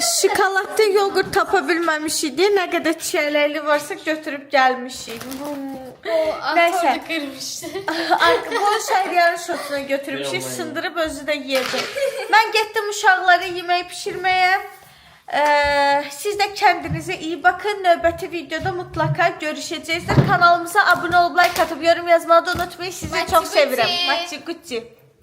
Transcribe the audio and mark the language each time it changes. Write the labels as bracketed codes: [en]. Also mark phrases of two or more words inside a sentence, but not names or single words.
[az] Şokoladlı yoğurt tapa bilməmişik. Nə qədər çiyələkli varsa götürüb gəlmişik. Nəysə. Nəysə. Qırmışdı. Bu şəhriyanın şotuna götürmüşük. Sındırıb özü də yedi. Mən getdim uşaqlara yemək pişirməyə. [tr] Siz də kendinize iyi bakın. [az] Növbəti videoda mutlaka görüşəcəksiniz. [tr] Kanalımıza abone olub like atıp yorum yazmayı da unutmayın. [az] Sizi çok sevirəm. Maçı Gucci.